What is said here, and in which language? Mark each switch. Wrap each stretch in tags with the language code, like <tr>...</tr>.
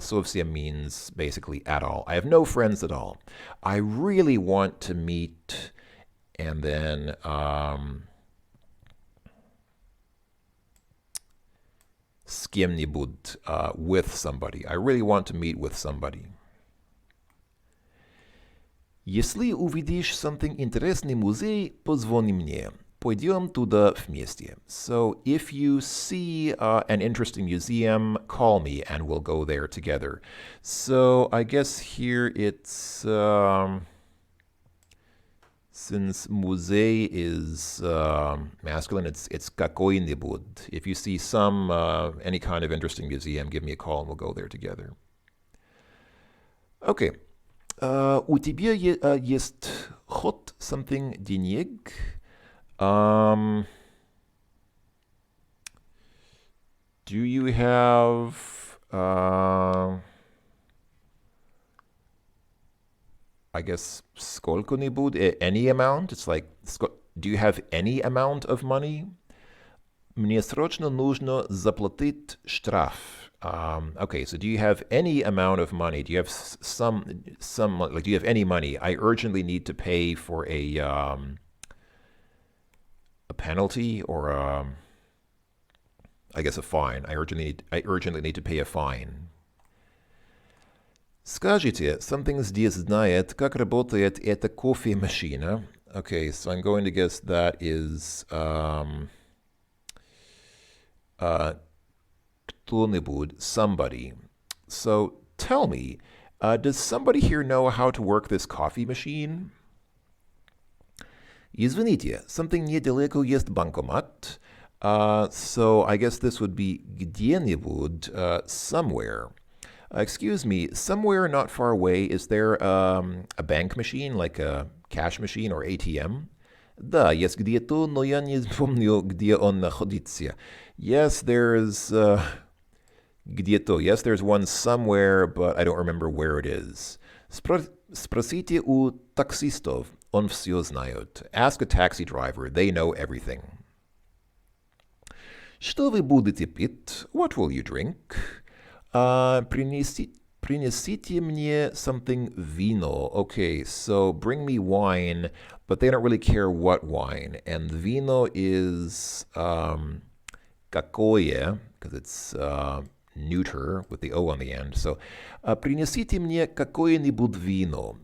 <en>Совсем means basically at all. I have no friends at all. I really want to meet, and then с кем-нибудь, with somebody. I really want to meet with somebody.</en> <ru>Если увидишь something интересный музей, позвони мне. Пойдем туда вместе.</ru> <en>So if you see an interesting museum, call me and we'll go there together. So I guess here it's, since музей is masculine, it's какой-нибудь. If you see any kind of interesting museum, give me a call and we'll go there together. Okay.</en> <ru>У тебя есть хоть something денег?</ru> <en>Do you have, I guess, сколько-нибудь, any amount? It's like, do you have any amount of money?</en> <ru>Мне срочно нужно заплатить штраф.</ru> <en>Okay, so do you have any amount of money? Do you have like, do you have any money? I urgently need to pay for a penalty or I guess a fine. I urgently need to pay a fine.</en> <ru>Скажите, something здесь знает, как работает эта кофемашина?</ru> <en>Okay, so I'm going to guess that is кто-нибудь, somebody. So tell me, does somebody here know how to work this coffee machine?</en> <ru>Извините, something недалеко есть банкомат.</ru> <en>So I guess this would be где-нибудь, somewhere. Excuse me, somewhere not far away, is there a bank machine, like a cash machine or ATM?</en> <ru>Да, есть где-то, но я не помню, где он находится.</ru> <en>Yes, there's где-то. Yes, there's one somewhere, but I don't remember where it is.</en> <ru>Спросите у таксистов, он все знает.</ru> <en>Ask a taxi driver, they know everything.</en> <ru>Что вы будете пить? What will you drink? Принесите мне something vino.</ru> <en>Okay, so bring me wine, but they don't really care what wine. And vino is какое, because it's neuter with the O on the end.</en> <ru>So принесите мне какое-нибудь вино.</ru>